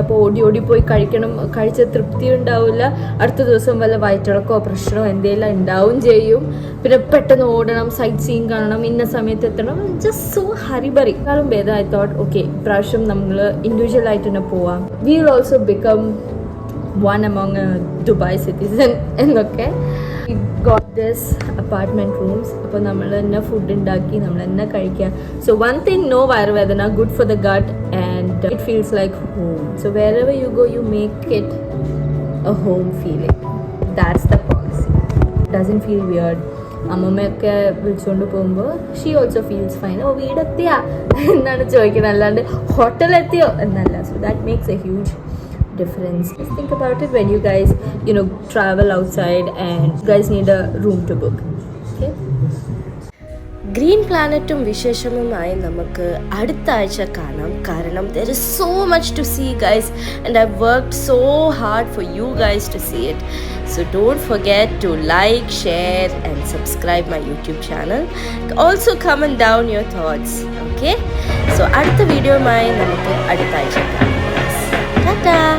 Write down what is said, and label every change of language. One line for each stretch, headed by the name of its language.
Malayalam: അപ്പോൾ ഓടി പോയി കഴിക്കണം. കഴിച്ച തൃപ്തി ഉണ്ടാവില്ല. അടുത്ത ദിവസം വല്ല വയറ്റിളക്കോ പ്രശ്നമോ എന്തെങ്കിലും ഉണ്ടാവും ചെയ്യും. പിന്നെ പെട്ടെന്ന് ഓടണം, സൈറ്റ് സീയിങ് കാണണം, ഇന്ന സമയത്ത് എത്തണം.
English: Just so hurry burry.
Malayalam: കാലം ഭേദം
English: I thought okay,
Malayalam: ഇപ്രാവശ്യം നമ്മൾ ഇൻഡിവിജ്വൽ ആയിട്ട് തന്നെ പോവാം.
English: We will also become one among Dubai citizen എന്നൊക്കെ. got this apartment rooms.
Malayalam: അപ്പോൾ നമ്മൾ തന്നെ ഫുഡ് ഉണ്ടാക്കി നമ്മൾ തന്നെ കഴിക്കുക.
English: so one thing,
Malayalam: നോ വയറുവേദന,
English: Good for the gut and it feels like home. So wherever you go you make it a home feeling. That's the policy. It doesn't feel weird.
Malayalam: അമ്മമ്മയൊക്കെ വിളിച്ചുകൊണ്ട് പോകുമ്പോൾ
English: She also feels fine.
Malayalam: ഓ വീടെത്തിയാ എന്നാണ് ചോദിക്കുന്നത്, അല്ലാണ്ട് ഹോട്ടലെത്തിയോ എന്നല്ല.
English: So that makes a huge difference. Just think about it when you guys travel outside and you guys need a room to book. Okay.
Malayalam: Green പ്ലാനറ്റും വിശേഷവുമായി നമുക്ക് അടുത്ത ആഴ്ച കാണാം.
English: കാരണം there is so much to see guys and I've worked so hard for you guys to see it. So don't forget to like, share and subscribe my YouTube channel. Also comment down your thoughts.
Malayalam: Okay. So അടുത്ത വീഡിയോയുമായി നമുക്ക് അടുത്ത ആഴ്ച കാണാം. Ta-ta!